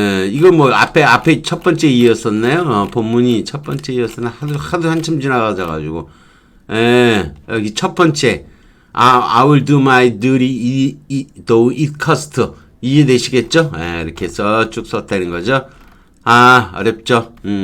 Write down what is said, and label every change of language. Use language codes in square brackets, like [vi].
[ko] 이거 뭐 앞에 첫 번째 이었었나요? 본문이 첫 번째 이었었나? 하도 한참 지나가가지고. 여기 첫 번째. [en] I will do my duty, though it cost. [ko] 이해되시겠죠? 이렇게 해서 쭉 썼다는 거죠. 어렵죠.